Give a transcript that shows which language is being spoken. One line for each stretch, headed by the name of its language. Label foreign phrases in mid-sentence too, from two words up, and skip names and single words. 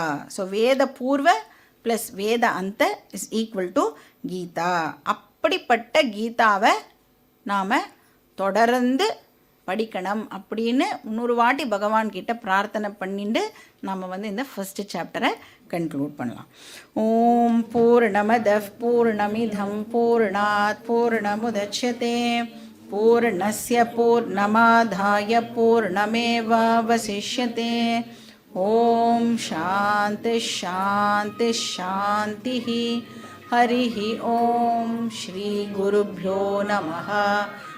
English: So Veda purva plus Vedanta is equal to Gita.
Tamil: அப்படிப்பட்ட கீதாவை நாம் தொடர்ந்து படிக்கணும் அப்படின்னு இன்னொரு வாட்டி பகவான்கிட்ட பிரார்த்தனை பண்ணிட்டு நாம் இந்த
English: first chapter
Tamil: கன்க்ளூட் பண்ணலாம்.
Sanskrit: ॐ पूर्णमद पूर्णमिदं पूर्णात् पूर्णमुदच्यते पूर्णस्य पूर्णमादाय पूर्णमेवावशिष्यते. ॐ शान्ति शान्ति शान्ति. हरिः ॐ। श्री गुरुभ्यो नमः.